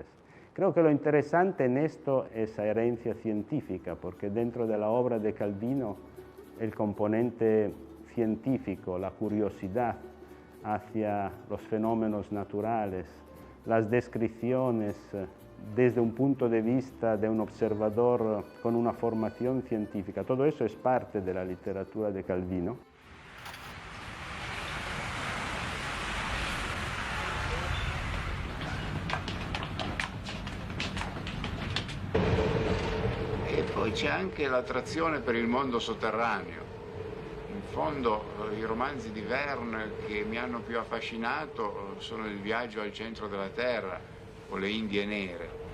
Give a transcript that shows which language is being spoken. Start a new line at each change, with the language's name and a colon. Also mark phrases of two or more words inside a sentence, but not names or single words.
Spanish: Creo que lo interesante en esto es la herencia científica porque dentro de la obra de Calvino el componente científico, la curiosidad hacia los fenómenos naturales, las descripciones desde un punto de vista de un observador con una formación científica, todo eso es parte de la literatura de Calvino.
Italian: E poi c'è anche l'attrazione per il mondo sotterraneo. In fondo i romanzi di Verne che mi hanno più affascinato sono Il viaggio al centro della Terra o Le Indie Nere.